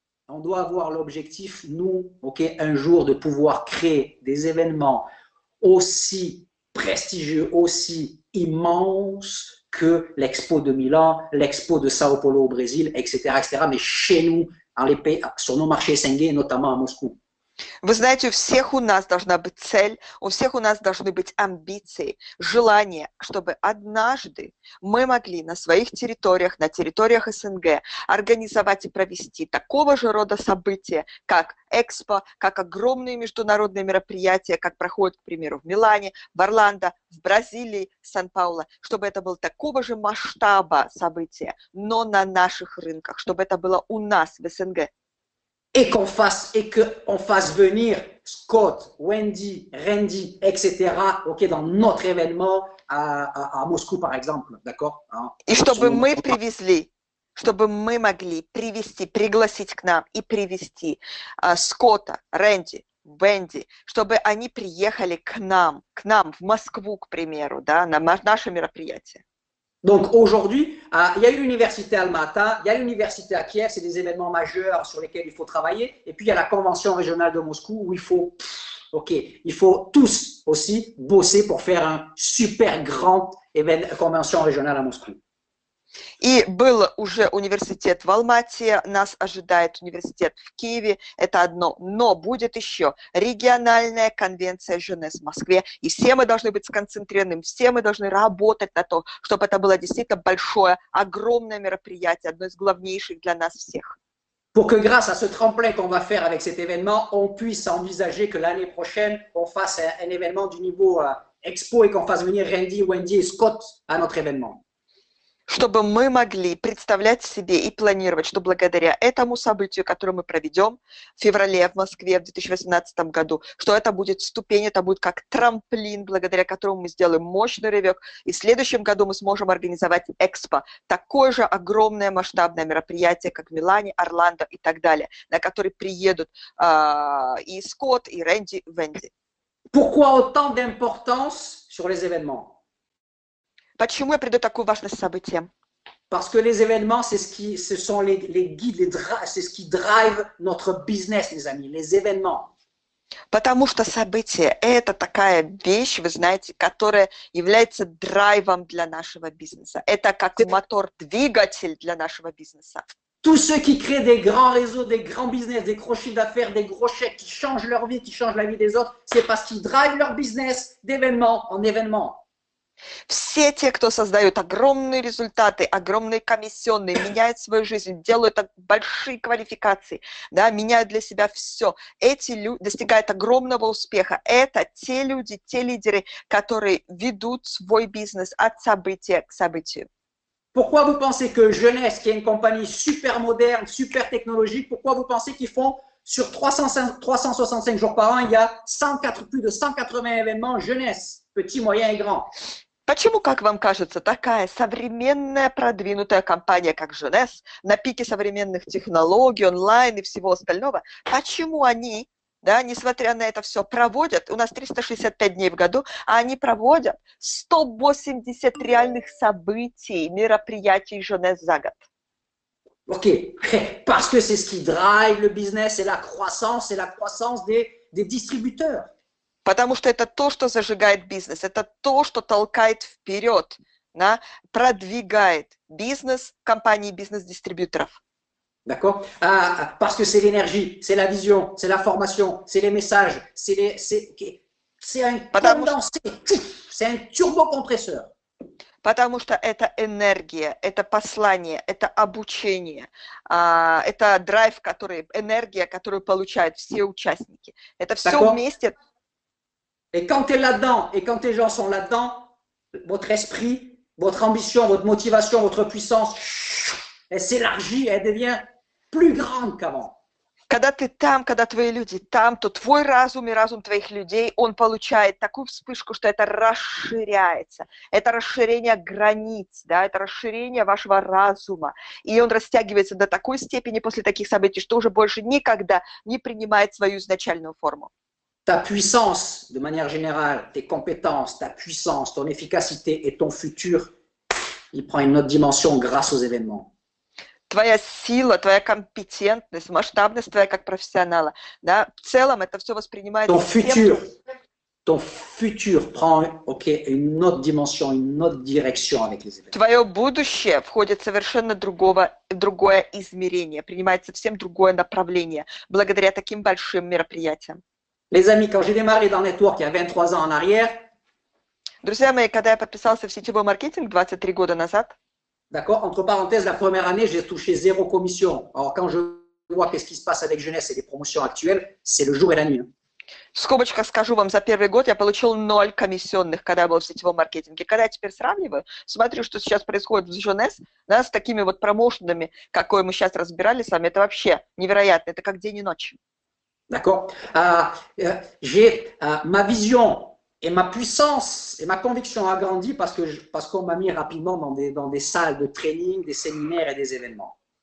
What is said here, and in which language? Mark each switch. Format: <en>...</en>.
<fr>On doit avoir l'objectif, nous, un jour, de pouvoir créer des événements aussi prestigieux, aussi immenses que l'Expo de Milan, l'Expo de Sao Paulo au Brésil, etc., etc., mais chez nous, sur nos marchés SNG, notamment à Moscou.</fr> <ru>Вы знаете, у всех у нас должна быть цель, у всех у нас должны быть амбиции, желание, чтобы однажды мы могли на своих территориях, на территориях СНГ организовать и провести такого же рода события, как Экспо, как огромные международные мероприятия, как проходят, к примеру, в Милане, в Орландо, в Бразилии, Сан-Пауло, чтобы это было такого же масштаба события, но на наших рынках, чтобы это было у нас в СНГ.</ru> <fr>Et qu'on fasse venir Scott, Wendy, Randy, etc., dans notre événement à Moscou, par exemple, d'accord?</fr> <ru>И чтобы мы привезли, чтобы мы могли привести, пригласить к нам и привести Скотта, Рэнди, Венди, чтобы они приехали к нам в Москву, к примеру, да, на наше мероприятие.</ru> <fr>Donc aujourd'hui, il y a l'université Alma-Ata, il y a l'université à Kiev, c'est des événements majeurs sur lesquels il faut travailler. Et puis il y a la convention régionale de Moscou où il faut tous aussi bosser pour faire un super grand convention régionale à Moscou.</fr> <ru>И был уже университет в Алмате, нас ожидает университет в Киеве, это одно, но будет еще региональная конвенция Женес в Москве, и все мы должны быть сконцентрированы, все мы должны работать на то, чтобы это было действительно большое, огромное мероприятие, одно из главнейших для нас всех.</ru> <fr>Pour que grâce à ce tremplin qu'on va faire avec cet événement, on puisse envisager que l'année prochaine, on fasse un événement du niveau Expo et qu'on fasse venir Randy, Wendy et Scott à notre événement.</fr> <ru>чтобы мы могли представлять себе и планировать, что благодаря этому событию, которое мы проведем в феврале в Москве в 2018 году, что это будет ступень, это будет как трамплин, благодаря которому мы сделаем мощный рывок, и в следующем году мы сможем организовать Экспо, такое же огромное масштабное мероприятие, как в Милане, Орландо и так далее, на который приедут и Скотт, и Рэнди, и Венди.</ru> <fr>Pourquoi autant d'importance sur les événements?</fr> <ru>Почему я придаю такую важность событиям?</ru> <fr>Parce que les événements, ce sont les guides, c'est ce qui drive notre business, mes amis, les événements.</fr> <ru>Потому что событие – это такая вещь, вы знаете, которая является драйвом для нашего бизнеса. Это как мотор, двигатель для нашего бизнеса.</ru> <fr>Tous ceux qui créent des grands réseaux, des grands business, des gros chiffres d'affaires, des gros chèques, qui changent leur vie, qui changent la vie des autres, c'est parce qu'ils drivent leur business d'événement en événement.</fr> <ru>Все те, кто создают огромные результаты, огромные комиссионные, меняют свою жизнь, делают большие квалификации, да, меняют для себя все, эти люди достигают огромного успеха. Это те люди, те лидеры, которые ведут свой бизнес от события к событию.</ru> <fr>Pourquoi vous pensez que Jeunesse, qui est une compagnie super moderne, super technologique, pourquoi vous pensez qu'ils font sur 365 jours par an, il y a plus de 180 événements Jeunesse, petits, moyens et grands?</fr> <ru>Почему, как вам кажется, такая современная продвинутая компания, как Jeunesse, на пике современных технологий, онлайн и всего остального, почему они, да, несмотря на это все, проводят, у нас 365 дней в году, а они проводят 180 реальных событий, мероприятий Jeunesse за год?</ru> <fr>Ok, parce que c'est ce qui drive le business, c'est la croissance des distributeurs.</fr> <ru>Потому что это то, что зажигает бизнес, это то, что толкает вперед, да, продвигает бизнес компаний, бизнес-дистрибьюторов.</ru> <fr>D'accord? Parce que c'est l'énergie, c'est la vision, c'est la formation, c'est les messages, c'est un condensé, c'est un turbocompresseur.</fr> <ru>Потому что это энергия, это послание, это обучение, это драйв, энергия, которую получают все участники. Это все вместе.</ru> <fr>Et quand tu es là-dedans, et quand tes gens sont là-dedans, votre esprit, votre ambition, votre motivation, votre puissance, elle s'élargit, elle devient plus grande qu'avant.</fr> <ru>Когда ты там, когда твои люди там, то твой разум и разум твоих людей, он получает такую вспышку, что это расширяется. Это расширение границ, да, это расширение вашего разума. И он растягивается до такой степени после таких событий, что уже больше никогда не принимает свою изначальную форму.</ru> <fr>Ta puissance, de manière générale, tes compétences, ta puissance, ton efficacité et ton futur, il prend une autre dimension grâce aux événements.</fr> <ru>Твоя сила, твоя компетентность, масштабность твоя как профессионала, да, в целом это все воспринимается...</ru> <fr>Ton futur prend une autre dimension, une autre direction avec les événements.</fr> <ru>Твое будущее входит в совершенно другое измерение, принимает совсем другое направление благодаря таким большим мероприятиям.</ru> <fr>Les amis, quand j'ai démarré dans Network il y a 23 ans en arrière,</fr> <ru>друзья мои, когда я подписался в сетевой маркетинг 23 года назад,</ru> <fr>d'accord, entre parenthèses, la première année, j'ai touché 0 commission. Alors, quand je vois qu'est-ce qui se passe avec Jeunesse et les promotions actuelles, c'est le jour et la nuit.</fr> <ru>В скобочках скажу вам, за первый год я получил 0 комиссионных, когда я был в сетевом маркетинге. Когда я теперь сравниваю, смотрю, что сейчас происходит в Jeunesse, да, с такими вот промоушенами, какой мы сейчас разбирали с вами, это вообще невероятно, это как день и ночь.</ru> <fr>D'accord. J'ai ma vision et ma puissance et ma conviction a grandi parce qu'on m'a mis rapidement dans des salles de training, des séminaires et des événements.</fr>